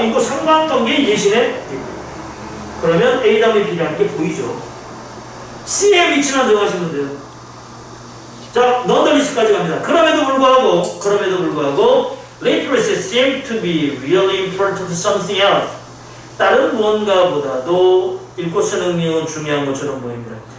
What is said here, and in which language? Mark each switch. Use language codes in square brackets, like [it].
[ko] 이거 상관관계의 예시네. 그러면 A 다음에 B라는 게 보이죠. C의 위치만 정하시면 돼요. 자, nonetheless까지 갑니다. 그럼에도 불구하고 [en] literacy seems to be really important to something else. [ko] 다른 무언가보다도 읽고 쓰는 능력은 중요한 것처럼 보입니다.